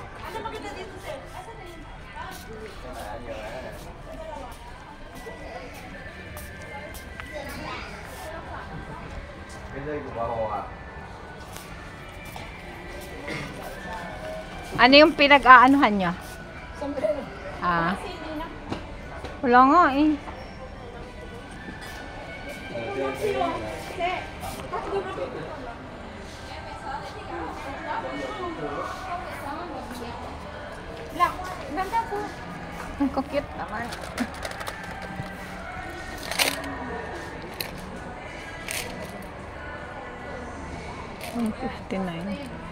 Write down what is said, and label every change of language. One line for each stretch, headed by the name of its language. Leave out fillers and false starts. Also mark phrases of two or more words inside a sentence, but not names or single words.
Vietnamese: Cái này nhiều này. Cái dây của bà Hồ à?
Filipino: Ano yung pinag-aanuhan nyo? Ah. Wala nga eh. Ganda po. Ang cute naman. Ang 59.